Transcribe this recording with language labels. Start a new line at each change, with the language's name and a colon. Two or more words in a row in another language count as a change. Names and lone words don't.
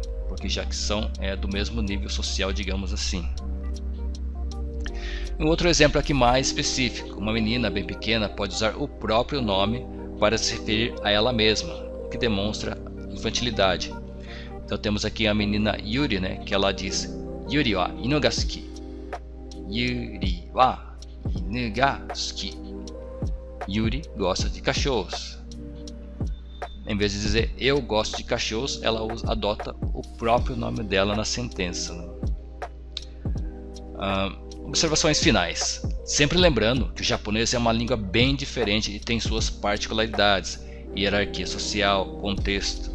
Portuguese: Porque já que são do mesmo nível social, digamos assim. Um outro exemplo aqui mais específico, uma menina bem pequena pode usar o próprio nome para se referir a ela mesma, o que demonstra infantilidade. Então temos aqui a menina Yuri, né? Que ela diz
Japanese: ユリは犬が好き. ユリは犬が好き.
Portuguese: Yuri gosta de cachorros. Em vez de dizer eu gosto de cachorros, ela adota o próprio nome dela na sentença. Observações finais. Sempre lembrando que o japonês é uma língua bem diferente e tem suas particularidades, hierarquia social, contexto.